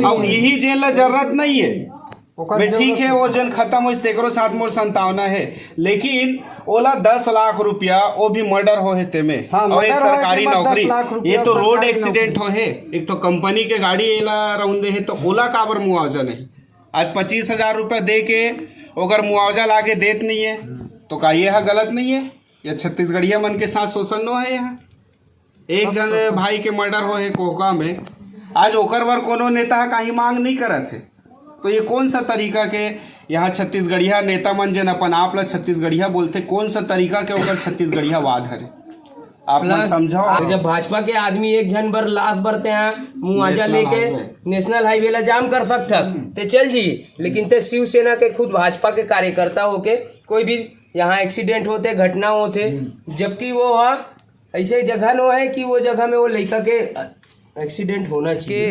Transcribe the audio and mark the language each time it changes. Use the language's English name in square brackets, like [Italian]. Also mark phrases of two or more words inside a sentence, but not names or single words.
[Chhattisgarhi] और यही जेल ला जरूरत नहीं है, मैं ठीक है वो जन खत्म हो तेकरो साथ मोर संतावना है, लेकिन ओला 10 लाख रुपया वो भी मर्डर हो है में और एक सरकारी नौकरी, ये तो रोड एक्सीडेंट हो है, एक तो कंपनी के गाड़ी एला रौंदे है, तो ओला काबर मुआवजा नहीं। आज 25,000 रुपया दे के अगर मुआवजा ला के देत नहीं है तो का ये गलत नहीं है? या छत्तीसगढ़िया मन के साथ शोषण न है? यहाँ एक जन भाई के मर्डर हो है कोका में, आज ओकर बर कोनो नेता कहीं मांग नहीं करत है, तो ये कौन सा तरीका के यहाँ छत्तीसगढ़िया नेता मन जन अपन आप ला छत्तीसगढ़िया बोलते, कौन सा तरीका के ओकर छत्तीसगढ़िया वाद है? आप मन समझाओ। जब भाजपा के आदमी एक जन बर लाश बरते हैं मुआवजा लेके नेशनल हाईवे ला जाम कर सकता ते चल जी, लेकिन ते शिवसेना के खुद भाजपा के कार्यकर्ता होके कोई भी यहाँ एक्सीडेंट होते, घटना होते, जबकि वो ऐसे जगह न है कि वो जगह में वो लड़का के एक्सीडेंट होना चाहिए।